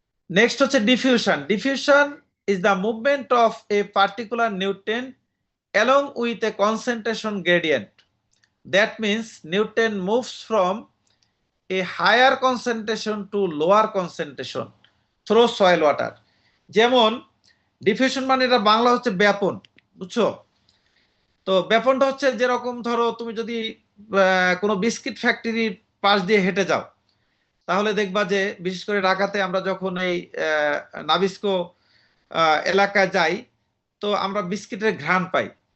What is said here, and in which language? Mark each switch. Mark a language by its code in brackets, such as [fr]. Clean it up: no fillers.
[bn] Next হচ্ছে diffusion. [en] Diffusion is the movement of a particular nutrient along with a concentration gradient. That means nutrient moves from a higher concentration to lower concentration through soil water. [bn] যেমন diffusion মানে এটা বাংলা হচ্ছে ব্যাপন, বুঝছো তো? ব্যাপনটা হচ্ছে যেরকম ধরো তুমি যদি কোনো বিস্কিট ফ্যাক্টরির পাশ দিয়ে হেঁটে যাও, তাহলে দেখবা যে বিশেষ করে ঢাকাতে আমরা যখন এই নাবিস্কো এলাকায় যাই, তো আমরা বিস্কিটের ঘ্রাণ পাই।